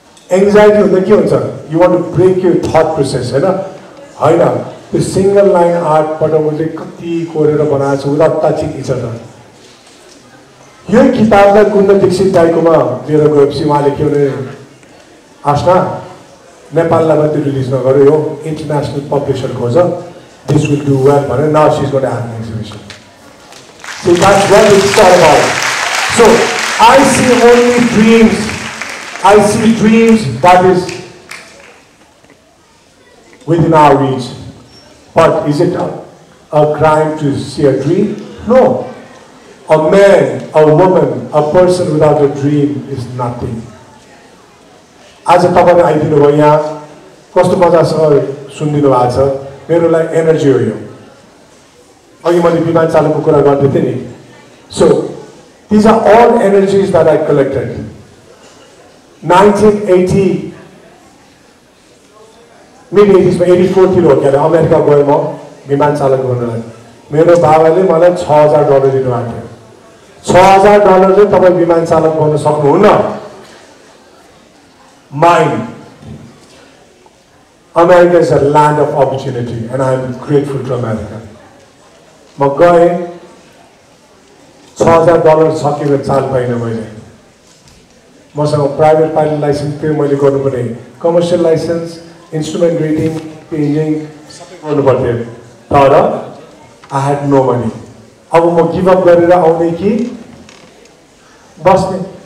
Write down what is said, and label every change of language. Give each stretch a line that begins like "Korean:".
Nepali: Anxiety हुँदा के हुन्छ
English: you want to break your thought process
Nepali: होइन त्यो सिंगल लाइन आर्टबाट उसले कति कोरेर बनाएको छ
English: without touching each other
Nepali: यो किताबलाई कुण्ड दीक्षित दाइकोमा लिएर गएपछि उहाँले के भने आशा नेपाललाई मात्रै रिलिज नगर्यो यो इन्टरनेसनल पब्लिसर खोज
English: this will do well
Nepali: भनेर
English: Now she is going to have an exhibition So that's what it's all about. So I see only dreams. I see dreams that is within our reach. But is it a crime to see a dream? No. A man, a woman, a person without a dream is nothing.
Nepali: आज तपाईले आइदिनु भयो यहाँ कस्तो मजासँग सुनिदिनु भएको छ मेरो लागि एनर्जी हो यो अघि मैले विमान चालकको कुरा गर्दै थिएँ नि
English: so these are all energies that I collected
Nepali: 1980 mid 80s मा 84 तिर हो क्या अमेरिका गएँ म विमान चालक गर्नलाई मेरो बाबाले मलाई $6,000 दिनुभएको थियो $6,000ले तपाईँ विमान चालक बन्न सक्नुहुन्न Mine.
English: America is a land of opportunity and I am grateful to America.
Nepali: म गएँ $6,000 सकेर चाल पाइनँ मैले मसँग प्राइभेट पाइलट लाइसेन्स थियो मैले गर्नुपर्ने कमर्सियल लाइसेन्स इन्स्ट्रुमेन्ट रेटिङ पेन्जिङ सबै गर्नुपर्थ्यो तर
English: I had no money
Nepali: अब म
English: give up
Nepali: गरेर आउने कि बस्ने